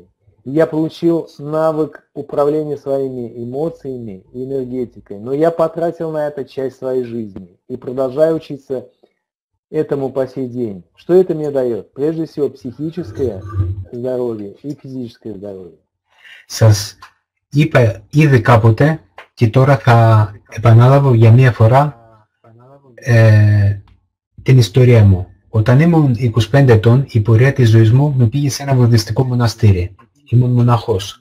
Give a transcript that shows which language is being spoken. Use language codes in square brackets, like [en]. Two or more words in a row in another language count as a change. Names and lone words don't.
[ru] И я получил навык управления своими эмоциями и энергетикой, но я потратил на это часть своей жизни и продолжаю учиться этому по сей день. Что это мне дает? Прежде всего психическое здоровье и физическое здоровье. [el] Σας είπα ήδη κάποτε και τώρα θα επανάλαβω για μία φορά την ιστορία μου. Όταν ήμουν 25 ετών, η πορεία της ζωής μου με πήγε σε ένα βουδιστικό μοναστήρι. Ήμουν μοναχός.